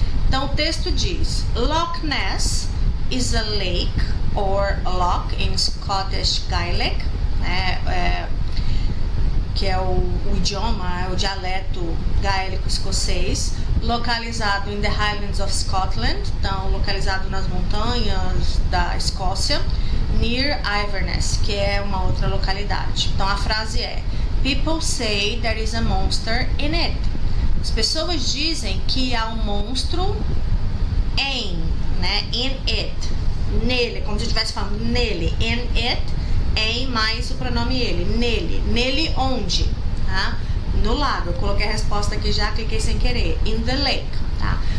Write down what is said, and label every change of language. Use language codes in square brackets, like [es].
[pt] Então, o texto diz: [en] Loch Ness is a lake, or loch in Scottish Gaelic, [pt] né? Que é o idioma, o dialeto gaélico escocês, localizado [en] in the Highlands of Scotland, [pt] então localizado nas montanhas da Escócia, near Inverness, que é uma outra localidade. Então a frase é: [en] People say there is a monster in it. [pt] As pessoas dizem que há um monstro em, né? In it, nele, como se eu estivesse falando nele, [en] in it, [pt] em mais o pronome ele, nele. Nele onde? Tá? No lago. Eu coloquei a resposta aqui já, cliquei sem querer. [en] In the lake, [pt] tá?